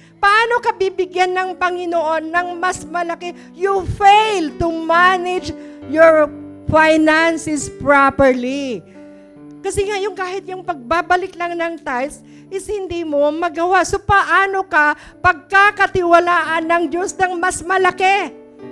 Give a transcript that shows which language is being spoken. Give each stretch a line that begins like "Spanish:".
Filipino: Paano ka bibigyan ng Panginoon ng mas malaki?
English: You fail to manage your finances properly.
Filipino: Kasi nga yung kahit yung pagbabalik lang ng tithes is hindi mo magawa. So paano ka pagkakatiwalaan ng Diyos ng mas malaki?